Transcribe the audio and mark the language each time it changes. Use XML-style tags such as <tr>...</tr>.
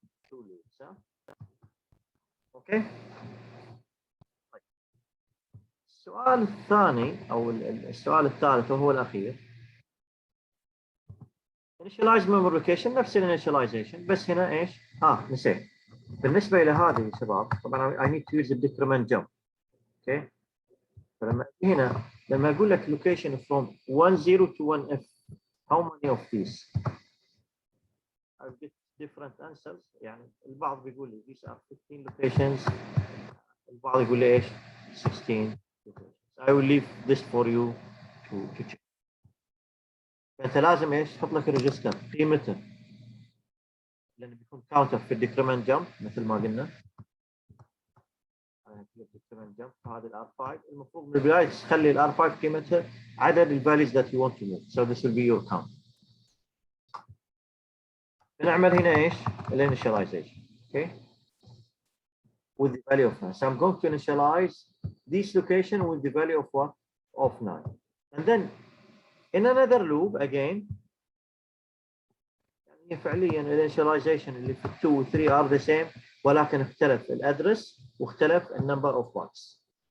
<en>two loops. Okay.</en> <ar>السؤال الثاني أو السؤال الثالث وهو الأخير. initialize memory location نفس initialization بس هنا إيش؟ نسيت. بالنسبة إلى هذه يا شباب طبعا</ar> <en>I need to use the decrement jump. Okay.</en> <ar>فلما هنا لما أقول لك</ar> <en>location from 10 to 1F how many of these? I get different answers.</en> <ar>يعني البعض بيقول لي</ar> <en>these are 15 locations.</en> <ar>البعض يقول لي إيش؟ 16 locations.</ar> <en>I will leave this for you to check.</en> <ar>فأنت لازم إيش؟ تحط لك الريجستر قيمته لأنه بيكون كاونتر في الديكريمنت جمب مثل ما قلنا. decrement jump هذه الار 5 المفروض من البدايه تخلي الار 5 قيمتها عدد الفاليوز</ar> <en>that you want to move. So this will be your count.</en> <ar>نعمل هنا ايش؟ الانيشاليزيشن.</ar> <en>Okay. With the value of 9. So I'm going to initialize this location with the value of what? Of 9. And then in another loop again</en> <ar>يعني فعليا الانيشاليزيشن اللي في 2 و 3</ar> <en>are the same</en> <ar>ولكن اختلف الادرس واختلف النمبر</ar> <en>of bytes.</en>